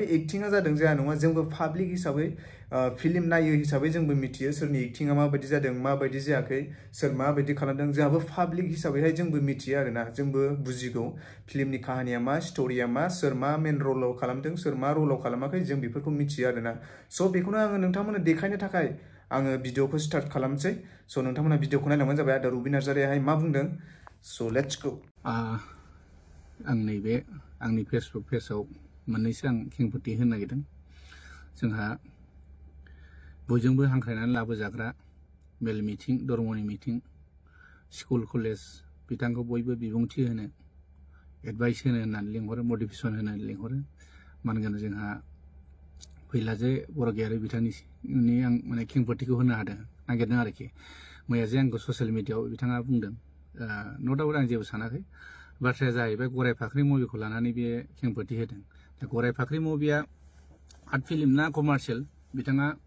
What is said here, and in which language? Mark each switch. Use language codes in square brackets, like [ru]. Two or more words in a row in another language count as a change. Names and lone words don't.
[brx] एक्टिंआ जादों जाया नङा जोंबो पाब्लिक हिसाबै फिल्म नायो हिसाबै जोंबो मिथियो सोरनि एक्टिंआ माबायदि जादों माबायदि जायाखै सोर माबायदि खालामदों जोंहाबो पाब्लिक हिसाबैहाय जोंबो मिथियो आरोना जोंबो बुजिगौ फिल्मनि काहानिया मा स्ट'रिया मा सोर मा मेन रलाव खालामदों सोर मा रलाव खालामाखै जों बेफोरखौ मिथियो आरोना so बेखौनो आङो नोंथांमोननो देखायनो थाखाय आङो भिडिअखौ स्टार्ट खालामसै so नोंथांमोना भिडिअखौ नायलांबानो जाबाय आदा रबि नार्जारियाहाय मा बुंदों so [en] let's go [brx] आं नैबे आंनि फेसबुक पेजाव मोननैसो आं खेंफोरथि होनो नागिरदों जोंहा बयजोंबो हांख्रायनानै लाबोजाग्रा मेल मिटिं धर्मनि मिटिं स्कुल कलेज बिथांखौ बयबो बिबुंथि होनो एडभाइस होनो होननानै लिंहरो मटिभेसन होनो लिंहरो मानोना जोंहा फैलाजे बरगयारि बिथांनि आं माने खेंफोरथिखौ होनो नागिरदों आरोखि मैया जे आंखौ ससियेल मिडियाआव बिथाङा बुंदों [en] no doubt [brx] आं जेबो सानाखै बाथ्राया जाहैबाय गराय फाख्रि मुभिखौ लानानै बे खेंफोरथि होदों दा गराय फाख्रि मुभिया [en] art film [brx] ना कमार्शियेल बिथाङा